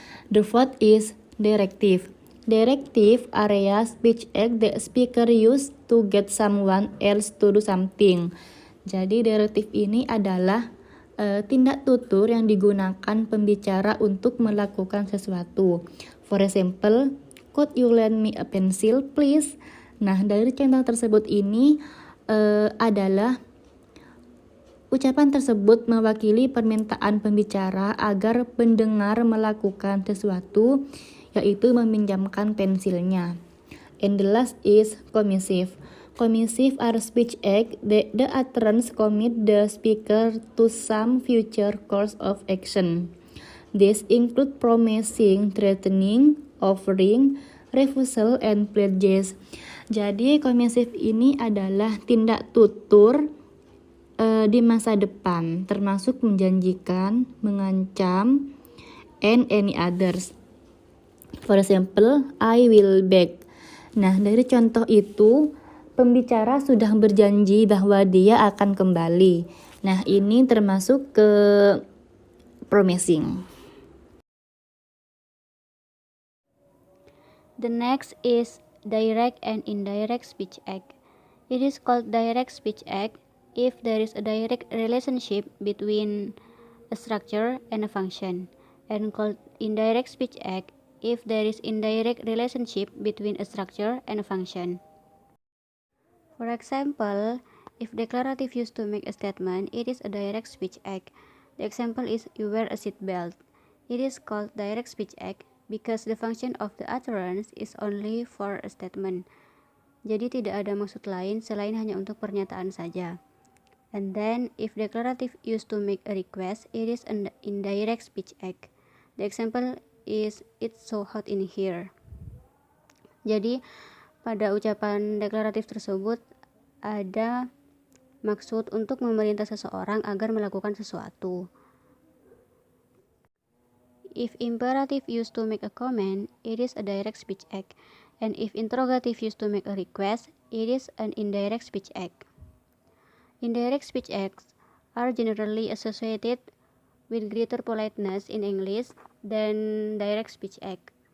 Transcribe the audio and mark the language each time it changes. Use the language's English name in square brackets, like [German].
[English] The fourth is directive. Directive area speech act that speaker use to get someone else to do something. [Indonesian] Jadi directive ini adalah tindak tutur yang digunakan pembicara untuk melakukan sesuatu. [English] For example, could you lend me a pencil please? [Indonesian] Nah, dari contoh tersebut ini adalah ucapan tersebut mewakili permintaan pembicara agar pendengar melakukan sesuatu, yaitu meminjamkan pensilnya. [English] And the last is commissive. Commissive are speech acts that the utterance commit the speaker to some future course of action. These include promising, threatening, offering, refusal, and pledges. [Indonesian] Jadi commissive ini adalah tindak tutur di masa depan, termasuk menjanjikan, mengancam, [English] and any others. For example, I will beg. [Indonesian] Nah, dari contoh itu, pembicara sudah berjanji bahwa dia akan kembali. Nah, ini termasuk ke promising. [English] The next is direct and indirect speech act. It is called direct speech act if there is a direct relationship between a structure and a function, and called indirect speech act if there is indirect relationship between a structure and a function. For example, if declarative used to make a statement, it is a direct speech act. The example is you wear a seat belt. It is called direct speech act because the function of the utterance is only for a statement. [Indonesian] Jadi tidak ada maksud lain selain hanya untuk pernyataan saja. [English] And then, if declarative used to make a request, it is an indirect speech act. The example is, it's so hot in here. [Indonesian] Jadi, pada ucapan deklaratif tersebut, ada maksud untuk memerintah seseorang agar melakukan sesuatu. [English] If imperative used to make a comment, it is a direct speech act. And if interrogative used to make a request, it is an indirect speech act. Indirect speech acts are generally associated with greater politeness in English than direct speech act.